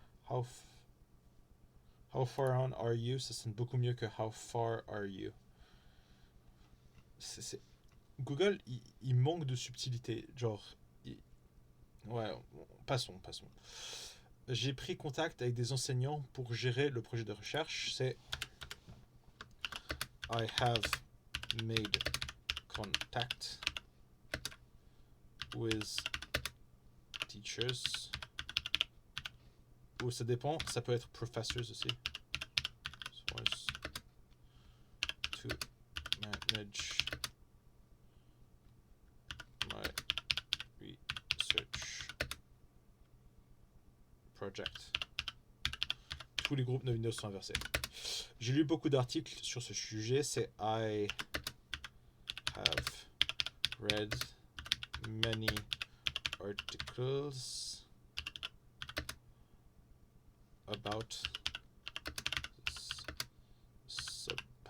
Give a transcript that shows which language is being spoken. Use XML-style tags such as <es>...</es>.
<en>How far on are you?</en> <fr>Ça sonne beaucoup mieux que</fr> <en>how far are you.</en> <fr>Google, il manque de subtilité. Genre, ouais, passons. J'ai pris contact avec des enseignants pour gérer le projet de recherche. C'est</fr> <en>I have made contact with teachers.</en> <fr>Ou ça dépend, ça peut être professors aussi.</fr> <en>Source to manage my research project.</en> <fr>Tous les groupes de Windows sont inversés. J'ai lu beaucoup d'articles sur ce sujet. C'est</fr> <en>I have read many articles about this subject.</en>